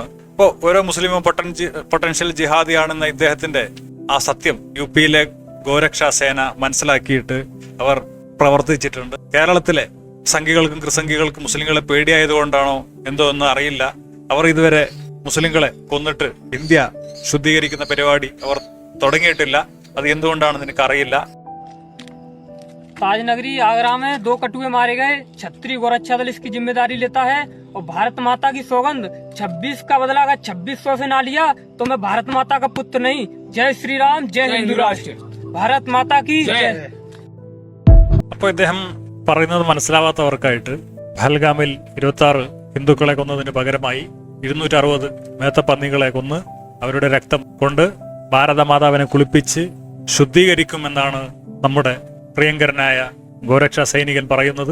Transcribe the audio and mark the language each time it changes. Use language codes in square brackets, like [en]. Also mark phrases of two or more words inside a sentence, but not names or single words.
[ml] ഇപ്പോൾ ഓരോ മുസ്ലിമും പൊട്ടൻഷ്യൽ ജിഹാദിയാണെന്ന ഇദ്ദേഹത്തിന്റെ ആ സത്യം UP-യിലെ ഗോരക്ഷാസേന മനസ്സിലാക്കിയിട്ട് അവർ പ്രവർത്തിച്ചിട്ടുണ്ട്. കേരളത്തിലെ സംഘികൾക്കും ക്രിസംഘികൾക്കും മുസ്ലിങ്ങളെ പേടിയായതുകൊണ്ടാണോ എന്തോ ഒന്നും അറിയില്ല, അവർ ഇതുവരെ മുസ്ലിങ്ങളെ കൊന്നിട്ട് ഇന്ത്യ ശുദ്ധീകരിക്കുന്ന പരിപാടി അവർ തുടങ്ങിയിട്ടില്ല. അത് എന്തുകൊണ്ടാണെന്ന് എനിക്കറിയില്ല. [hi] ताजनगरी आगरा में 2 कटुए मारे गए। छत्री गोरक्षा दल इसकी जिम्मेदारी लेता है और भारत माता की सौगंध 26 का बदला अगर 2600 से ना लिया तो मैं भारत माता का पुत्र नहीं। जय श्री राम, जय हिंदू राष्ट्र, भारत माता की जय. [ml] അപ്പോൾ ഇദ്ദേഹം പറയുന്നത് മനസ്സിലാവാത്തവർക്കായിട്ട് പഹൽഗാമിൽ 26 ഹിന്ദുക്കളെ കൊന്നതിന് പകരമായി 260 മേത്തപ്പന്നികളെ കൊന്ന് അവരുടെ രക്തം കൊണ്ട് ഭാരതമാതാവിനെ കുളിപ്പിച്ച് ശുദ്ധീകരിക്കുമെന്നാണ് നമ്മുടെ പ്രിയങ്കരനായ ഗോരക്ഷാ സൈനികൻ പറയുന്നത്.